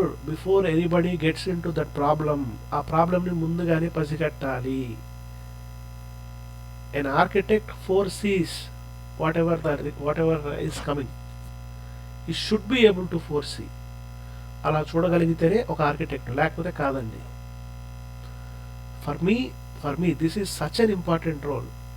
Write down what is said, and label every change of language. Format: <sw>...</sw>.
<en>before anybody gets into that problem,</en> <te>ఆ ప్రాబ్లంని ముందుగానే పసిగట్టాలి.</te> <en>An architect foresees whatever is coming. He should be able to foresee.</en> <te>అలా చూడగలిగితేనే ఒక architect, లేకపోతే కాదండి.</te> <en>For me this is such an important role.</en>